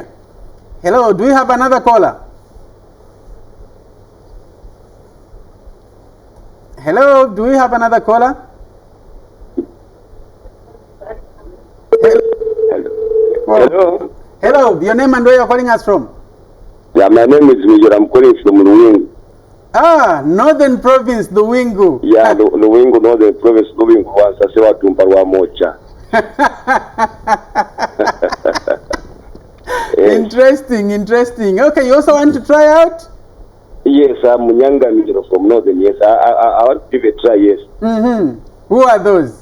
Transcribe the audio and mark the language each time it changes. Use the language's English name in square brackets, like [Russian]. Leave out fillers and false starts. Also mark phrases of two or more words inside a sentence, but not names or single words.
[English] Hello, do we have another caller? Hello, do we have another caller? Hello. Hello, your name and where you're calling us from? Yeah, my name is Major. I'm calling from Lungu. Ah, Northern Province, Lungu. Yeah, Lungu, Northern Province, Lungu. Once I Tumparwa Mocha. Interesting. Okay, you also want to try out? Yes, I'm Munyanga Major from Northern. Yes, I want to give it a try. Yes. Who are those?